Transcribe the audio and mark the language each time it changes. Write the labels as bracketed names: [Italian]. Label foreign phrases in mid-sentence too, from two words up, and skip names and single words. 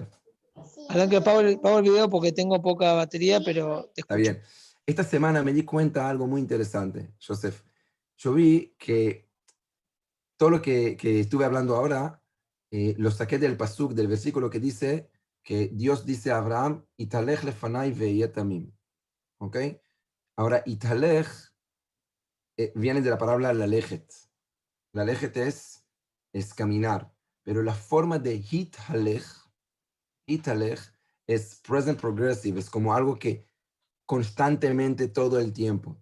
[Spanish] Alan, que apago el video porque tengo poca batería, pero te Está escucho. bien. Esta semana me di cuenta de algo muy interesante, Joseph. Yo vi que todo lo que estuve hablando ahora, lo saqué del pasuk, del versículo que dice que Dios dice a Abraham, [Hebrew] התהלך לפני והיה תמים. [Spanish] ¿Ok? Ahora, Italech viene de la palabra lalejet. Lalejet es caminar, pero la forma de Italech es [English] present progressive, [Spanish] es como algo que constantemente todo el tiempo.